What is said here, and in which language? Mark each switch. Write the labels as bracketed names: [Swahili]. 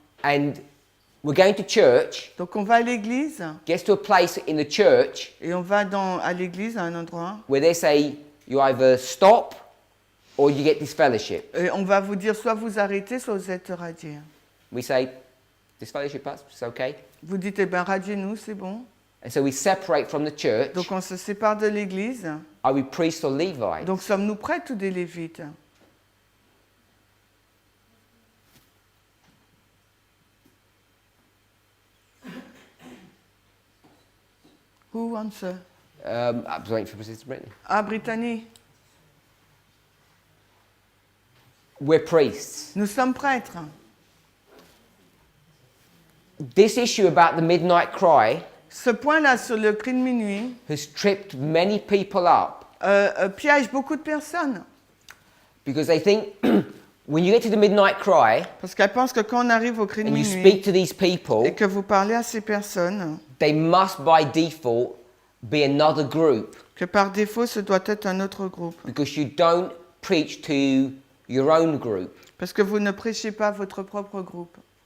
[English] And we're going to church, [French] Donc on va à l'église [English] gets to a place in the church [French] et on va à l'église à un endroit [English] where they say you either stop or you get disfellowship. [French] et on va vous dire soit vous arrêtez, soit vous êtes radiés. [English] We say, disfellowship us, it's okay. [French] Vous dites, eh bien, radiez-nous, c'est bon. [English] And so we separate from the church. [French] Donc on se sépare de l'église. [English] Are we priests or Levites? [French] Donc sommes-nous prêtres ou des lévites? [English] Who answer? I was waiting for Sister Brittany. [French] Ah, Brittany. [English] We're priests. [French] Nous sommes prêtres. [English] This issue about the midnight cry [French] Ce point-là sur le cri de minuit [English] has tripped many people up [French] piège beaucoup de personnes. [English] because they think when you get to the midnight cry [French] Parce qu'elles pensent que quand on arrive au cri de [English] and you [French] minuit [English] speak to these people, [French] et que vous parlez à ces personnes, [English] they must by default be another group [French] que par défaut, ce doit être un autre groupe. [English] because you don't preach to your own group. [French] Parce que vous ne prêchez pas votre propre groupe.